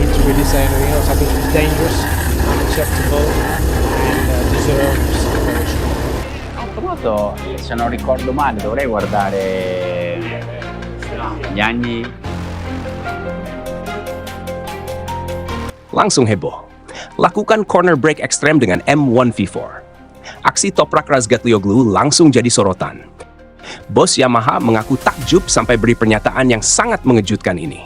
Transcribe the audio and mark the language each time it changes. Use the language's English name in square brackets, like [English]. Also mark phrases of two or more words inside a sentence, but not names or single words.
[English] really saying, something is dangerous, unacceptable, and deserves punishment. [Italian] Auto, se non ricordo male, dovrei guardare gli anni. [Indonesian] Langsung heboh. Lakukan [English] corner brake [Indonesian] ekstrem dengan M1 V4. Aksi Toprak Razgatlioglu langsung jadi sorotan. Bos Yamaha mengaku takjub sampai beri pernyataan yang sangat mengejutkan ini.